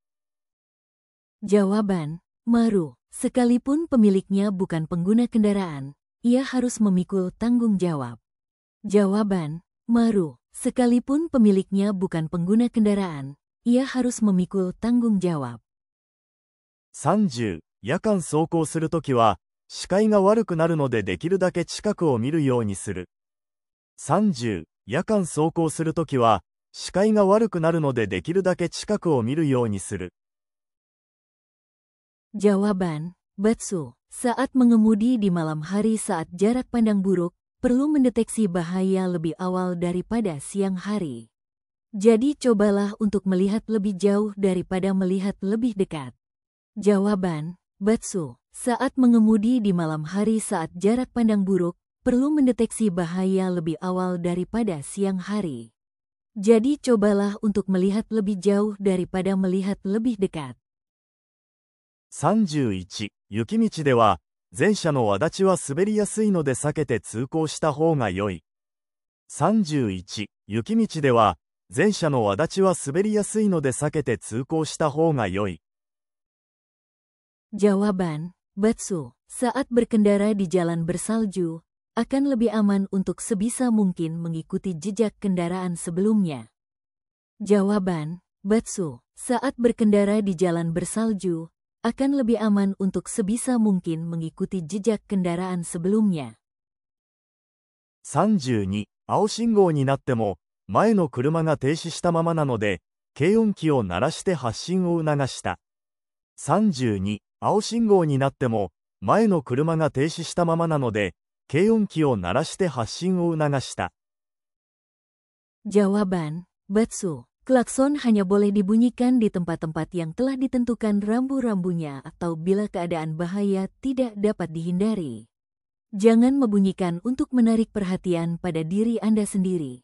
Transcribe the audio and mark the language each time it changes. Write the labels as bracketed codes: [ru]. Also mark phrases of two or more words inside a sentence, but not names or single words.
[id] Jawaban, Maru. Sekalipun pemiliknya bukan pengguna kendaraan, ia harus memikul tanggung jawab. Jawaban, Maru. Sekalipun pemiliknya bukan pengguna kendaraan, ia harus memikul tanggung jawab. [ja] 30、夜間走行するときは、視界が悪くなるのでできるだけ近くを見るようにする。30、夜間走行するときは、視界が悪くなるのでできるだけ近くを見るようにする。 [id] Jawaban, Batsu. Saat mengemudi di malam hari saat jarak pandang buruk, perlu mendeteksi bahaya lebih awal daripada siang hari. Jadi cobalah untuk melihat lebih jauh daripada melihat lebih dekat. Jawaban, Batsu. Saat mengemudi di malam hari saat jarak pandang buruk, perlu mendeteksi bahaya lebih awal daripada siang hari. Jadi cobalah untuk melihat lebih jauh daripada melihat lebih dekat. [ja] 31、雪道では、前車の轍は滑りやすいので避けて通行した方が良い。31、雪道では、前車の轍は滑りやすいので避けて通行した方が良い。 [id] Jawaban, Batsu. Saat berkendara di jalan bersalju, akan lebih aman untuk sebisa mungkin mengikuti jejak kendaraan sebelumnya. Jawaban, Batsu. Saat berkendara di jalan bersalju, akan lebih aman untuk sebisa mungkin mengikuti jejak kendaraan sebelumnya. [ja] 32、青信号になっても、前の車が停止したままなので、軽音機を鳴らして発進を促した。32、青信号になっても、前の車が停止したままなので、軽音機を鳴らして発進を促した。 [id] Jawaban, Batsu. Klakson hanya boleh dibunyikan di tempat-tempat yang telah ditentukan rambu-rambunya atau bila keadaan bahaya tidak dapat dihindari. Jangan membunyikan untuk menarik perhatian pada diri Anda sendiri.